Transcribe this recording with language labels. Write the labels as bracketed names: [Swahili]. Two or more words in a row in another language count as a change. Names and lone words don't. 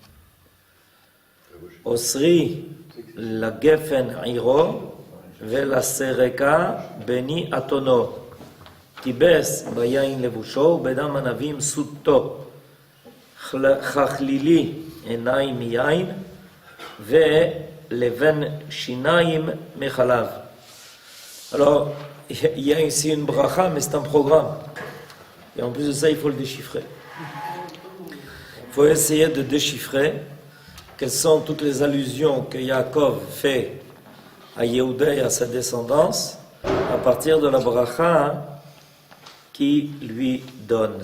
[Hebrew] אוסרי לגפן עירו ולסרקה בני אתונו. טיבס ביין לבושו ובדם ענבים סוטו. חכלילי עיניים מיין ולבן שיניים מחלב. [French] Alors, il y a ici une bracha, mais c'est un programme. Et en plus de ça, il faut le déchiffrer. Il faut essayer de déchiffrer quelles sont toutes les allusions que Yaakov fait à Yehuda et à sa descendance à partir de la bracha qui lui donne.